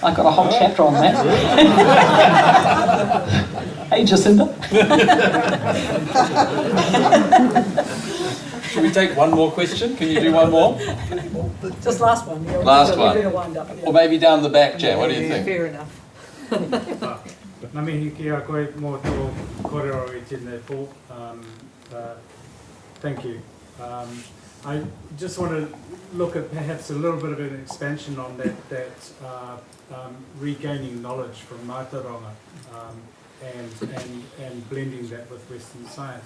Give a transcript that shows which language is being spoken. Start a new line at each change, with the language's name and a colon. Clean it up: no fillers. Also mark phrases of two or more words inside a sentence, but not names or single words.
English: I got a whole chapter on that. Hey, Jacinda. Should we take one more question? Can you do one more? Just last one. Yeah, Last we're one. going to wind up. Yeah. Or maybe down the back, Jan, what do you think? Fair enough.
Māori: Nā mihi ki a koe mō tō kōrero I tēnei pō.
English: Thank you. I just want to look at perhaps a little bit of an expansion on that regaining knowledge from Mātauranga and blending that with Western science.